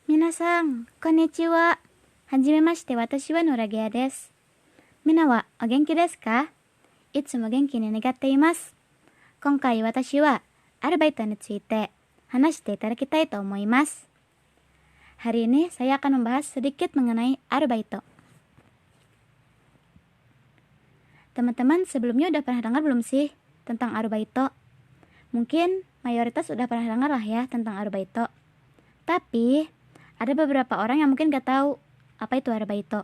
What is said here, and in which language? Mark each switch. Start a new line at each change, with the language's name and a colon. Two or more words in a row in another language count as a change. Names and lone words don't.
Japanese: 皆さん、こんにちは。はじめまして、私はノラゲアです。みんなはお元気ですか？いつも元気に願っています。今回私はアルバイトについて話していただきたいと思います。
Indonesian: Hari ini saya akan membahas sedikit mengenai arbaito. Teman-teman sebelumnya udah pernah dengar belum sih tentang arbaito? Mungkin mayoritas udah pernah dengar lah ya tentang arbaito. Tapi ada beberapa orang yang mungkin gak tahu apa itu arbaito.